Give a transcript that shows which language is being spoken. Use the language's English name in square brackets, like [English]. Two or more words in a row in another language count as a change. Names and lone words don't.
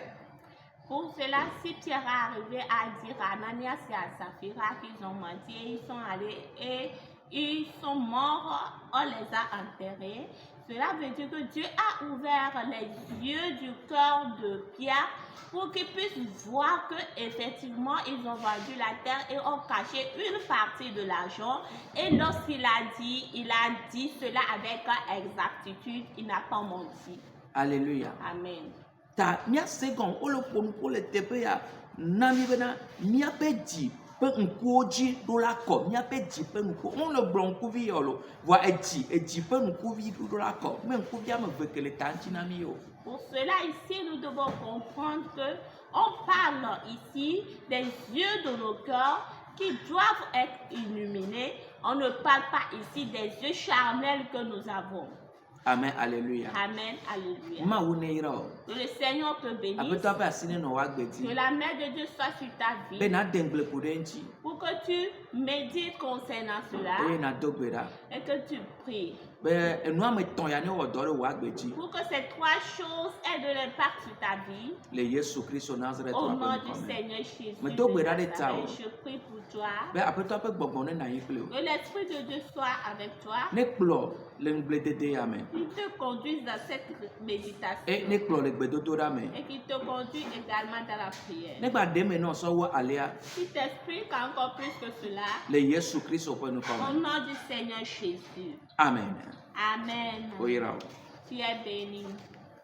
[French] Pour cela, si tu es arrivé à dire à Ananias et à Saphira qu'ils ont menti, ils sont allés et ils sont morts, on les a enterrés. Cela veut dire que Dieu a ouvert les yeux du cœur de Pierre pour qu'ils puissent voir qu'effectivement ils ont vendu la terre et ont caché une partie de l'argent. Et lorsqu'il a dit cela avec exactitude, il n'a pas menti. Alléluia. Amen. [Ewe] ta mia segon o le ƒonu ƒo le teƒe ya na mi bena miaƒe dzi ƒe ŋkuwo dzi ɖo la kɔ miaƒe dzi ƒe ŋkuwo wole gblɔ ŋkuvi ya o lo voa edzi ƒe ŋkuvi ɖo la kɔ me ŋkuvi ame eve ke le ta ŋuti na mi o. [French] Pour cela, ici, nous devons comprendre que on parle ici des yeux de nos cœurs qui doivent être illuminés. On ne parle pas ici des yeux charnels que nous avons. Amen, alléluia. Amen, alléluia. [Ewe] Mawu ne yra o. [French] Que le Seigneur te bénisse. [Ewe] Aƒetɔ ƒe asi ne nɔ wa gbe [French] Que [Ewe] dzi. [French] la main de Dieu soit sur ta [Ewe] Be [French] vie. [Ewe] na de ŋgble ƒo ɖe eŋuti [French] Pour que tu médites concernant cela [Ewe] eye na do gbe ɖa [French] et que tu pries. [Ewe] be enua me tɔn ya ne wɔ dɔ ɖe wò agbe dzi [French] Pour que ces trois choses aient de l'impact sur ta vie. [Ewe] le Yesu Kristo Nazaret [French] Au [Ewe] ƒe [French] nom du [Ewe] ŋkɔ me. [French] Seigneur Jésus. [Ewe] Me do gbe ɖa [French] de [Ewe] ɖe ta o. [French] Nazareth, je prie pour toi. [Ewe] Be aƒetɔ ƒe gbɔgbɔ ne nanyi kpli o. [French] Que l'Esprit de Dieu soit avec toi. [Ewe] Ne kplɔ le ŋugbledede ya me [French] Qu'il te conduise dans cette méditation. [Ewe] ne kplɔ le gbedodoɖa me. [French] Et qu'il te conduise également dans la prière. [Ewe] Ne gba ɖe me nɔ sɔ wɔ alia [French] Qu'il t'explique encore plus que cela. [Ewe] le Yesu Kristo ƒe ŋkɔ [French] Au [Ewe] me. [French] nom du Seigneur Jésus. Amen. Amen. [Ewe] O yra o. [French] Tu es béni.